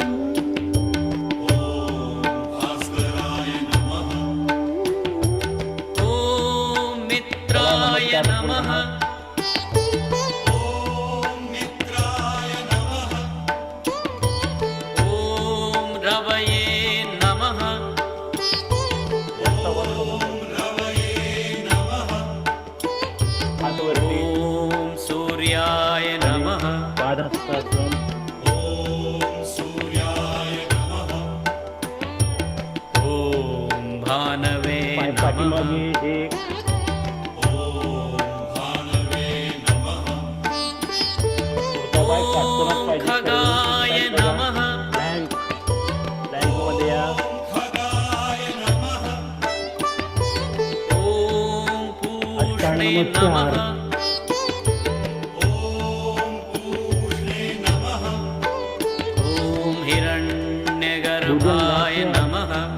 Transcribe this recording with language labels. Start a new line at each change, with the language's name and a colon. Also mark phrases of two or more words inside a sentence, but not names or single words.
Sanskrit: ॐ मित्राय नमः. ॐ रवये नमः.
Marathi: हात वरती.
Sanskrit: ॐ सूर्याय नमः.
Marathi: पादहस्तासन.
Sanskrit: ॐ भानवे
Marathi: पाय
Sanskrit: नमः.
Marathi: पाठीमागे एक. पुढचा पाय काटकोनात पाहिजे.
Sanskrit: खगाय नमः.
Marathi: प्लॅंक. प्लॅंकमध्ये या.
Sanskrit: ॐ पूष्णे नमः. ॐ हिरण्यगर्भाय नमः.